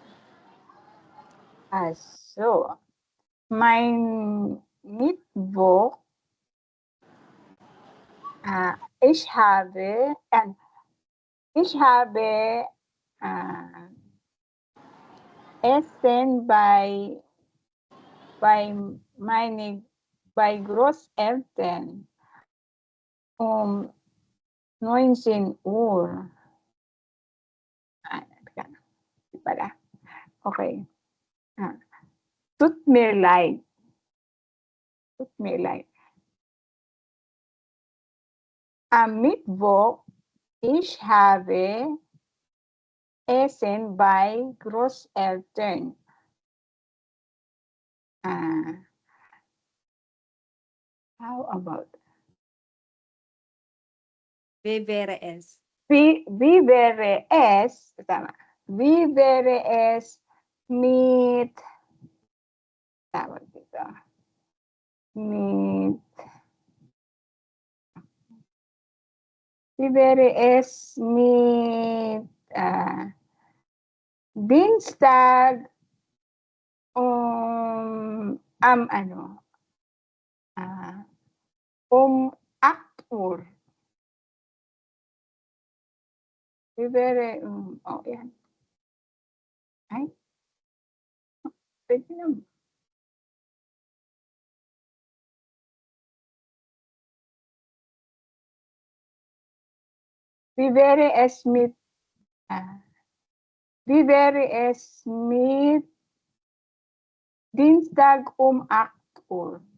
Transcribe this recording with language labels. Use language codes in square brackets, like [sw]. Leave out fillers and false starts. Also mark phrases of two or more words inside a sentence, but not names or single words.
[de] So, mein Mittwoch, ich habe Essen bei Großeltern um 19 Uhr. [tl] Teka, di pala. [en] Okay. [de] Tut mir leid. Tut mir leid. Am Mittwoch, ich habe Essen bei Großeltern. [en] How about [de] Wie wäre es? wie wäre es, tama, wie wäre es mit, [tl] tawag dito, [de] mit, wie wäre es mit Dienstag ano, 8 Uhr. Wie wäre, [tl] oh yan. Ay, pwede naman. [de] Wie wäre es mit, wie wäre es mit Dienstag 8 Uhr?